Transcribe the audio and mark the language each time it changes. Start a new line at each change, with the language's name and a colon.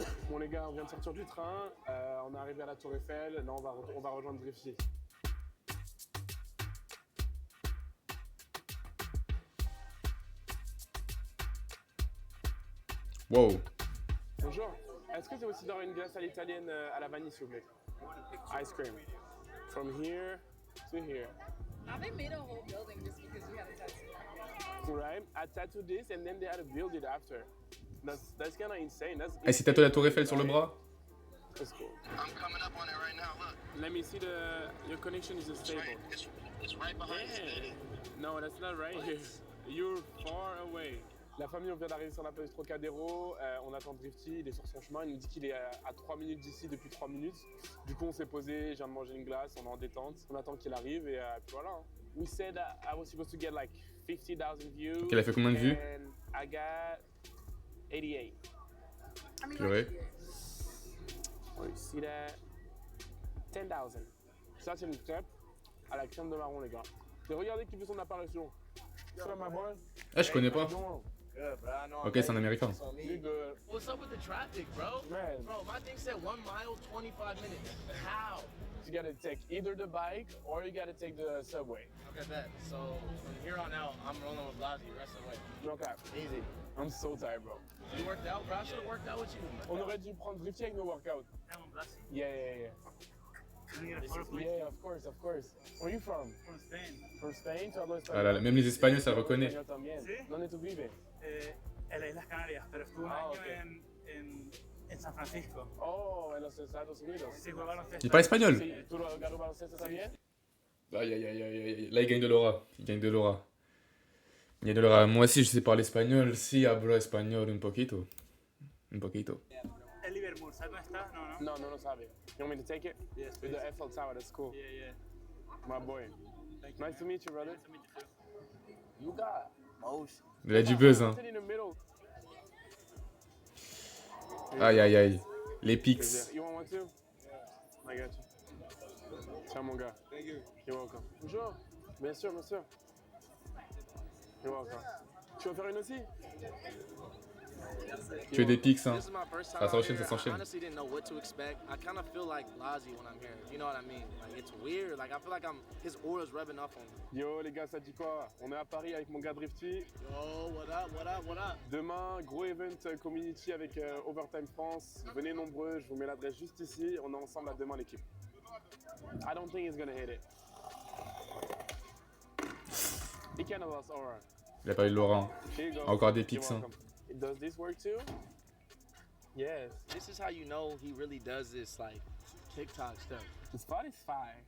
French: Bon les gars, on vient de sortir du train, on est arrivé à la Tour Eiffel, là on va rejoindre Drifty.
English: Wow.
French: Bonjour, est-ce que c'est aussi dans une glace à l'italienne à la vanille s'il vous plaît?
English: Ice cream. From here to here. Now they made a whole building just because you had a tattoo. Right? I tattooed this and then they had to build it after. That's kind of insane.
French: Eh, c'est tatoué la tour Eiffel sur le bras?
English: That's cool. I'm coming up on it right now, look. Let me see your connection is stable. It's right behind the stadium. No, that's not right here. You're far away.
French: La famille, on vient d'arriver sur la place Trocadéro, on attend Drifty, il est sur son chemin, il nous dit qu'il est à 3 minutes d'ici depuis 3 minutes. Du coup, on s'est posé, je viens de manger une glace, on est en détente, on attend qu'il arrive et puis voilà. Hein.
English: We said I was supposed to get like 50,000 views.
French: Ok, il a fait combien de vues?
English: And I got 88.
French: Purée.
English: Oh, you see that? 10,000.
French: Ça, c'est une crêpe à la crème de marron, les gars. Et regardez qui fait son apparition.
English: Ça, my boy.
French: Ah, je connais pas. Ok, c'est un américain.
English: You good. What's up with the traffic, bro? Man. Bro, my thing said 1 mile, 25 minutes. How? You gotta take either the bike or you gotta take the subway. Okay, bet. So from here on out, I'm rolling with Blasi the rest of the way. Okay. Easy. I'm so tired, bro. You worked out, bro? I should have worked out with you.
French: On aurait dû prendre Drifty avec nos workouts.
English: That one, Blasi. Yeah. Yeah, of course. Where are you from? From Spain. From Spain?
Spanish: Tu hablas
French: Ah là là, même les Espagnols, ça le reconnaît.
Spanish: Español también. ¿Sí? ¿Dónde tú vives? En las Islas Canarias, pero estuve un Ah, ok. en San Francisco. Oh, en los Estados Unidos. Sí, jugué baloncesto.
French: Il parle espagnol?
Spanish: Sí, ¿tú lo baloncesto también?
French: Aïe aïe aïe aïe aïe. Là, il gagne de l'aura. Il gagne de l'aura. Il gagne de l'aura. Moi aussi, je sais parler espagnol.
Spanish: Si hablo espagnol un poquito. Un poquito. El Liverpool, ¿sabes dónde está? No. No lo sabe.
English: You want me to take it? Yes, With please. the Eiffel Tower, that's cool. Yeah. My boy. Thank you. Nice to meet you, brother. Nice to meet you too. You got motion.
French: Il a du buzz, hein.
English: Sit in the middle.
French: Aïe aïe aïe. Les pics.
English: You want one too? Yeah. I got you.
French: Ciao, mon gars.
English: Thank you. You're welcome.
French: Bonjour. Bien sûr.
English: You're welcome.
French: Tu veux faire une aussi? Tu es des pics, hein.
English: This is my first time
French: Ça s'enchaîne,
English: out
French: ça
English: here. I
French: s'enchaîne.
English: honestly didn't know what to expect. I kind of feel like Blasi when I'm here. You know what I mean? Like it's weird. Like I feel like his aura's rubbing off on me.
French: Yo les gars, ça dit quoi? On est à Paris avec mon gars Drifty.
English: Yo, what up?
French: Demain, gros event community avec Overtime France. Venez nombreux, je vous mets l'adresse juste ici. On est ensemble à demain l'équipe.
English: I don't think he's gonna hit it. He kind of lost aura.
French: Il a pas eu de l'aura. Hein.
English: Here you go.
French: Encore des
English: You're
French: pics, hein.
English: welcome. Does this work too? Yes. This is how you know he really does this like TikTok stuff. The spot is fire.